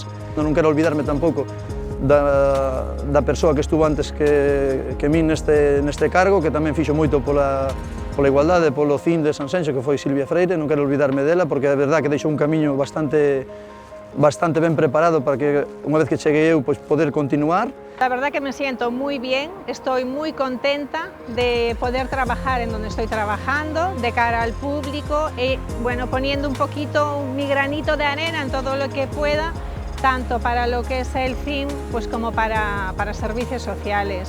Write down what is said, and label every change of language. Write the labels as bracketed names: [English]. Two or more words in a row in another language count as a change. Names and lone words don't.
[Galician] Non quero olvidarme tampouco da persoa que estuvo antes que min neste cargo, que tamén fixo moito pola igualdade, polo CIN de Sanxenxo, que foi Silvia Freire. Non quero olvidarme dela, porque é verdade que deixou un camiño bastante ben preparado para que, unha vez que cheguei eu, poder continuar. [Spanish] La verdad que me siento muy bien, estoy muy contenta de poder trabajar en donde estoy trabajando, de cara al público y bueno, poniendo un poquito mi granito de arena en todo lo que pueda, tanto para lo que es el CIM pues como para servicios sociales.